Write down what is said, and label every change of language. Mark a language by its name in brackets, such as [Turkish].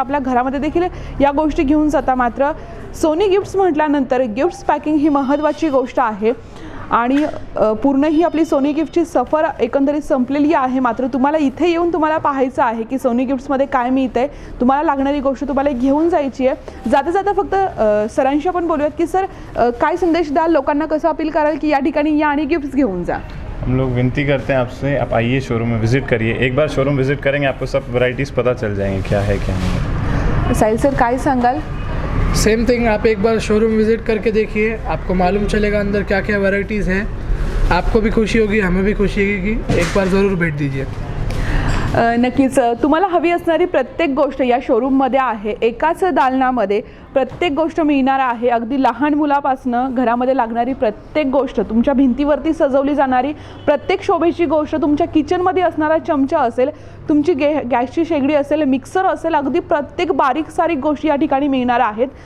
[Marathi] आपल्या घरामध्ये देखील या गोष्टी घेऊन जाता। मात्र सोनी गिफ्ट्स म्हटल्यानंतर गिफ्ट्स पॅकिंग ही महत्त्वाची गोष्ट आहे आणि पूर्ण ही आपली सोनी गिफ्टची सफर एकंदरीत संपलेली आहे। मात्र तुम्हाला इथे येऊन तुम्हाला पाहायचं आहे की सोनी गिफ्ट्समध्ये काय मिळतंय, तुम्हाला लागणारी गोष्ट तुम्हाला घेऊन जायची आहे। जाता जाता फक्त सरांशी आपण बोलूयात की सर काय संदेश द्याल, लोकांना कसं अपील कराल की या ठिकाणी या आणि गिफ्ट्स घेऊन जा? [Hindi] हम लोग विनती करते हैं आपसे, आप आइए शोरूम में विज़िट करिए। एक बार शोरूम विज़िट करेंगे आपको सब वैरायटीज़ पता चल जाएंगे क्या है क्या नहीं। [Marathi] साहिल सर काय सांगाल? [English] same thing, [Hindi] आप एक बार शोरूम विज़िट करके देखिए, आपको मालूम चलेगा अंदर क्या क्या वैरायटीज़ हैं। आपको भी खुशी होगी, हमें भी खुशी होगी, एक बार ज़रूर भेट दीजिए। [Marathi] नक्कीच तुम्हाला हवी असणारी प्रत्येक गोष्ट या शोरूममध्ये आहे। एकाच दालनामध्ये प्रत्येक गोष्ट मिळणार आहे. अगदी लहान मुलापासनं घरामध्ये लागणारी प्रत्येक गोष्ट, तुमच्या भिंतीवरती सजवली जाणारी प्रत्येक शोभेची गोष्ट, तुमच्या किचनमध्ये असणारा चमचा असेल, तुमची गॅसची शेगडी असेल, मिक्सर असेल, अगदी प्रत्येक बारीक सारीक गोष्टी या ठिकाणी मिळणार आहेत.